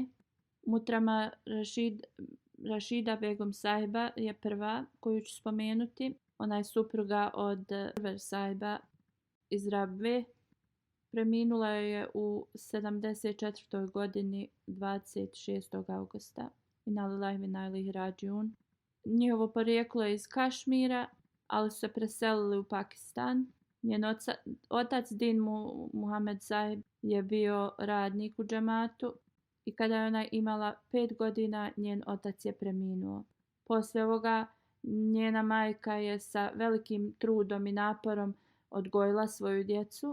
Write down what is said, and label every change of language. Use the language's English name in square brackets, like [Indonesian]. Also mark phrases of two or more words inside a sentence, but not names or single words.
[Bosnian] Mutrama Rašida Begum sahiba je prva koju ću spomenuti. Ona je supruga od Pervez sahiba iz Rabve. Preminula je u 74. godini 26. augusta. [Arabic] إنا لله وإنا إليه راجعون. [Bosnian] Njihovo porijeklo je iz Kašmira, ali su se preselili u Pakistan. Njen otac Din Muhammad sahib je bio radnik u džematu i kada je ona imala 5 godina, njen otac je preminuo. Poslije ovoga njena majka je sa velikim trudom i naporom odgojila svoju djecu.